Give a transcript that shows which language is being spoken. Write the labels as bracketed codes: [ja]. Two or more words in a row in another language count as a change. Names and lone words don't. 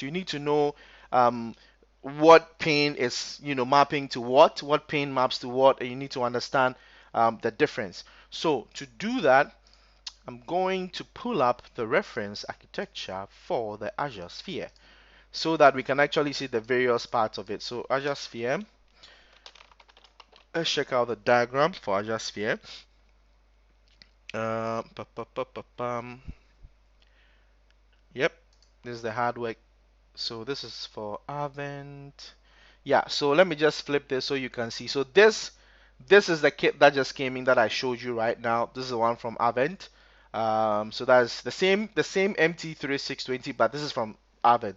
[en] You need to know what pane is, mapping to what pane maps to what, and you need to understand the difference. So to do that, I'm going to pull up the reference architecture for the Azure Sphere so that we can actually see the various parts of it. So Azure Sphere, let's check out the diagram for Azure Sphere. Uh, pa, pa, pa, pa, pam. Yep, this is the hardware. So this is for Avent. Yeah, so let me just flip this so you can see. So this is the kit that just came in that I showed you right now. This is the one from Avent. So that's the same MT3620, but this is from Avent.